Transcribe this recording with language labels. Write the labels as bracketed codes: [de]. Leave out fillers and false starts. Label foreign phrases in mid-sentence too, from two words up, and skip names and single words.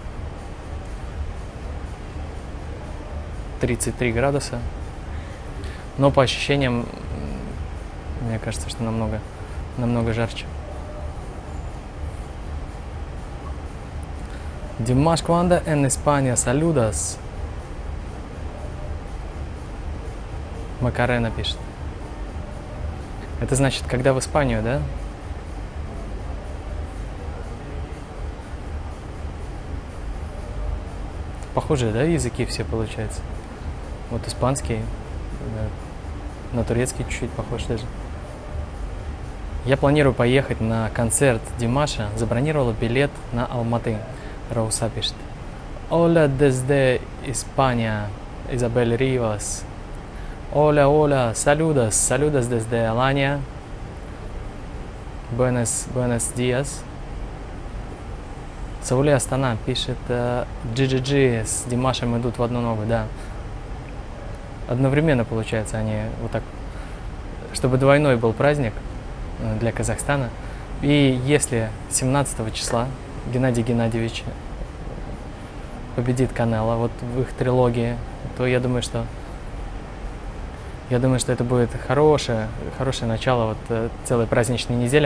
[ru] 33 градуса. Но по ощущениям, мне кажется, что намного жарче. Димаш, [es] cuando en España saludas? [ru] Макарена пишет. Это значит, когда в Испанию, да? Похожие, да, языки все получается? Вот испанский, на турецкий чуть-чуть похож даже. Я планирую поехать на концерт Димаша. Забронировала билет на Алматы. Рауса пишет: [es] Hola desde España, Isabel Rivas. Hola, hola, saludos, saludos desde Alanya. Buenos días. [ru] Сауле Астана пишет: GGG с Димашем идут в одну ногу, да. Одновременно, получается, они вот так, чтобы двойной был праздник для Казахстана. И если 17 числа Геннадий Геннадьевич победит Канело вот в их трилогии, то я думаю, что это будет хорошее начало вот целой праздничной недели.